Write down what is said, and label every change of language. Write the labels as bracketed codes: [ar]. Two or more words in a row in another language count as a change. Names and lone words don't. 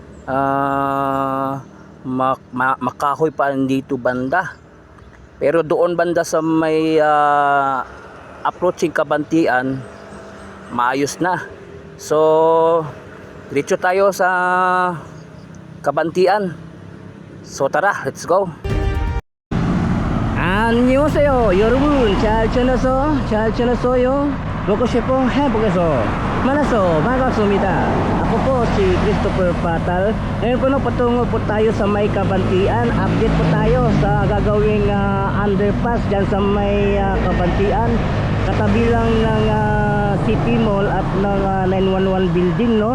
[tl] Makahoy pa dito banda. Pero doon banda sa may approaching Kabantian, maayos na. So diretso tayo sa Kabantian. So tara, [en] let's go. [ko] 안녕하세요 여러분, 잘 지냈어요? 먹고 싶어 해보겠어. 만나서 반갑습니다. [tl] Ako po si Christopher Patal. Ngayon po patungo po tayo sa may Kabantian. Update po tayo sa gagawing underpass dyan sa may Kabantian. Katabi lang ng City Mall at ng 911 building, no?